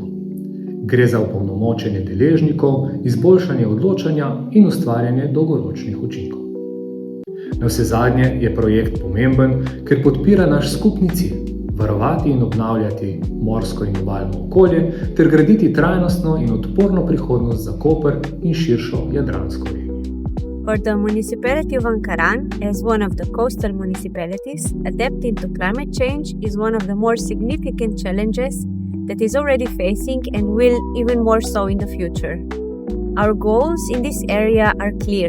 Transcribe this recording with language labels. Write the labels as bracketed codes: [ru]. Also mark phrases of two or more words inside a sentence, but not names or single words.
[sl] Gre za opolnomočenje deležnikov, izboljšanje odločanja in ustvarjanje dolgoročnih učinkov. Navsezadnje je projekt pomemben, ker podpira naš skupni cilj – varovati in obnavljati morsko in obalno okolje ter graditi trajnostno in odporno prihodnost za Koper in širšo jadransko regijo. [en] For the municipality of Ankaran, as one of the coastal municipalities, adapting to climate change is one of the more significant challenges that is already facing and will even more so in the future. Our goals in this area are clear.